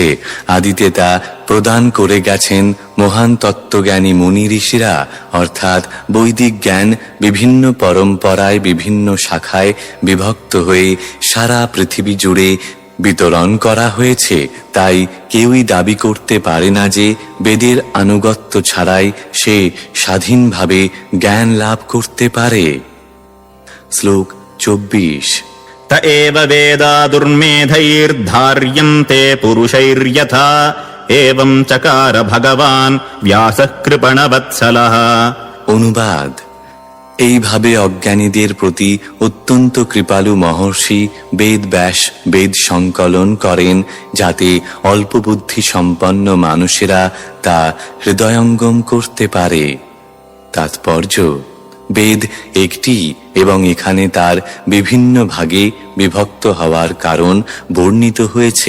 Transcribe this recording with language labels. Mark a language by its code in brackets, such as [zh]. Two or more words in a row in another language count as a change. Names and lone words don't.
[bn] আদিতে তা প্রদান করে গেছেন মহান তত্ত্বজ্ঞানী মুনি ঋষিরা, অর্থাৎ বৈদিক জ্ঞান বিভিন্ন পরম্পরায় বিভিন্ন শাখায় বিভক্ত হয়ে সারা পৃথিবী জুড়ে বিতরণ করা হয়েছে। তাই কেউই দাবি করতে পারে না যে বেদের আনুগত্য ছাড়াই সে স্বাধীনভাবে জ্ঞান লাভ করতে পারে। শ্লোক 24। [sa] त एव वेदा दुर्मेधैर्धार्यन्ते पुरुषैर्यथा एवं चकार भगवान् व्यासः कृपणवत्सलः। [bn] অনুবাদ: এইভাবে অজ্ঞানীদের প্রতি অত্যন্ত কৃপালু মহর্ষি বেদ ব্যাস বেদ সংকলন করেন, যাতে অল্প বুদ্ধি সম্পন্ন মানুষেরা তা হৃদয়ঙ্গম করতে পারে। তাৎপর্য: বেদ একটি এবং এখানে তার বিভিন্ন ভাগে বিভক্ত হওয়ার কারণ বর্ণিত হয়েছে।